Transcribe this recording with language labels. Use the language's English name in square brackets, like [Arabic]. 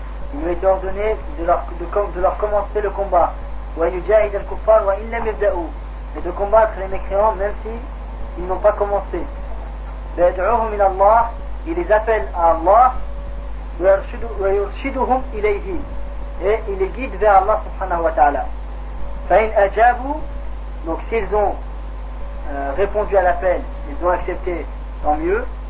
[French] Puis il lui est ordonné de leur commencer le combat. [Arabic] ويجاهد الكفار وإن لم يبدأوا. [French] Et de combattre les mécréants même si ils n'ont pas commencé. [Arabic] ويدعوهم إلى الله. [French] Il les appelle à Allah. [Arabic] ويرشدهم إليه. [French] Et il les guide vers Allah subhanahu wa ta'ala. [Arabic] فإن أجابوا. [French] Donc s'ils ont répondu à l'appel, ils ont accepté, tant mieux.